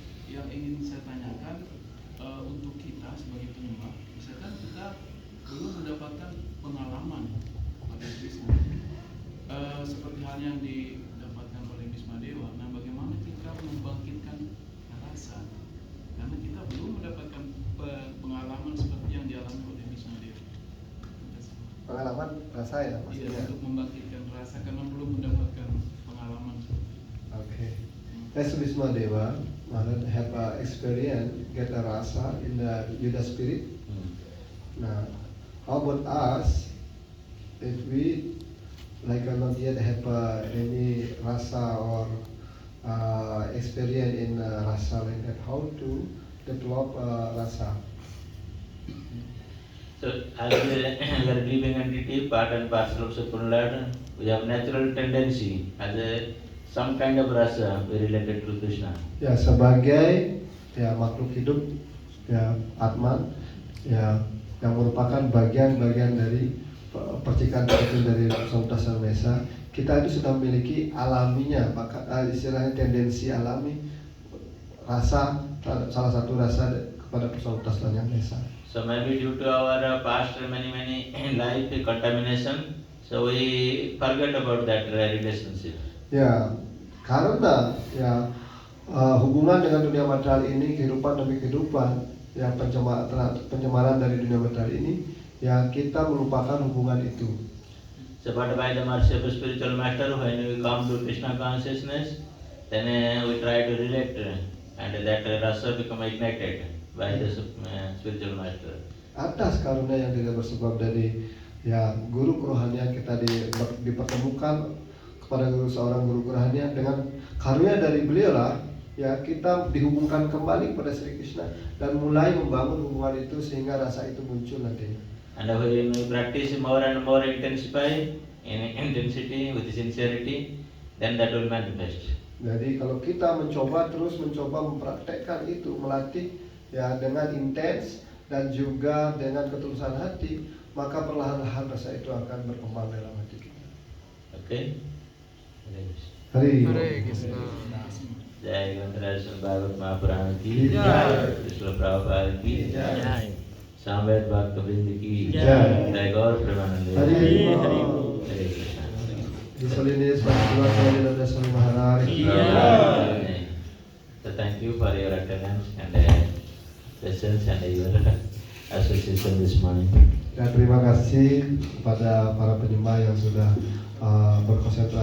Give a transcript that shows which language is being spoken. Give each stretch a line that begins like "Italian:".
Indonesian: Yang ingin saya tanyakan untuk kita sebagai penyembah, misalkan kita belum mendapatkan pengalaman pada Bisma, seperti hal yang didapatkan oleh Bismadewa. Nah, bagaimana kita membangkitkan rasa? Karena kita belum mendapatkan pengalaman seperti yang dialami oleh Bismadewa. Pengalaman rasa ya Iya, maksudnya. untuk membangkitkan rasa karena belum mendapatkan pengalaman. Okay.
English: As Bismadewa have experience, get a rasa in the Yuda spirit. Now, how about us? If we not yet have any rasa or experience in rasa like that, how to develop rasa? So as we are living entity, part and parcel of Supreme Lord, we have natural tendency as some kind of rasa related to Krishna.
Indonesian: Ya, sebagai ya makhluk hidup ya Atman ya yang merupakan bagian-bagian dari percikan kecil dari Persaudaraan Sarmesa, kita itu sudah memiliki alaminya, istilahnya tendensi alami rasa, salah satu rasa kepada Persaudaraan Sarmesa.
English: So maybe due to our past many life contamination, so we forget about that relationship.
Indonesian: Ya, karena ya hubungan dengan dunia material ini, kehidupan demi kehidupan, ya pencemaran dari dunia material ini, ya kita melupakan hubungan itu.
English: So but by the mercy of a spiritual master, when we come to Krishna consciousness, then we try to relate, and that rasa become ignited by the spiritual master.
Indonesian: Atas karunia yang tidak bersebab dari ya guru kerohanian kita dipertemukan kepada seorang guru rohani, dengan karunia dari beliau lah ya kita dihubungkan kembali pada Sri Krishna dan mulai membangun hubungan itu sehingga rasa itu muncul nantinya.
English: And when we practice more and more intensify in intensity with sincerity, then that will manifest.
Indonesian: Jadi kalau kita terus mencoba mempraktekkan itu, melatih ya dengan intens dan juga dengan ketulusan hati, maka perlahan-lahan rasa itu akan berkembang dalam hati kita. Okay?
Sanskrit: Hari Hare Krishna. Jai Granthara Bhagavad Mahapurana ki Jai. Krishna Prabhupada ki Jai. Samved Bhaktivinoda ki Jai. Jai Gaur Premanande. Hari Hari Hare Krishna. Disolinis Bhaktivedanta Swami Swami Maharaj.
English: So thank you for your attendance and presence and your association this morning.
Indonesian: Dan terima kasih kepada para penyembah yang sudah berkonsentrasi